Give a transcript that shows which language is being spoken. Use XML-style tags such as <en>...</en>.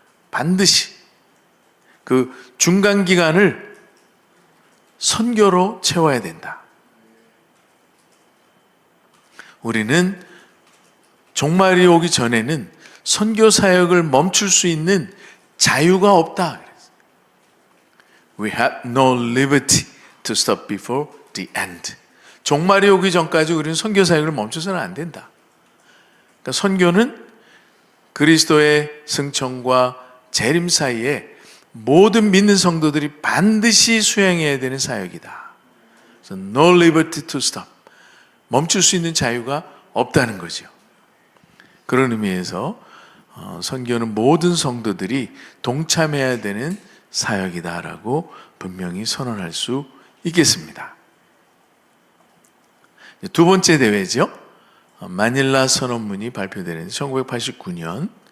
<ko>반드시 그 중간 기간을 선교로 채워야 된다. 우리는 종말이 오기 전에는 선교 사역을 멈출 수 있는 자유가 없다.</ko> <en>We have no liberty to stop before the end.</en> <ko>종말이 오기 전까지 우리는 선교 사역을 멈춰서는 안 된다. 그러니까 선교는 그리스도의 승천과 재림 사이에 모든 믿는 성도들이 반드시 수행해야 되는 사역이다. 그래서</ko> <en>no liberty to stop.</en> <ko>멈출 수 있는 자유가 없다는 거죠. 그런 의미에서 선교는 모든 성도들이 동참해야 되는 사역이다라고 분명히 선언할 수 있겠습니다. 두 번째 대회죠. 마닐라 선언문이 발표되는 1989년.</ko>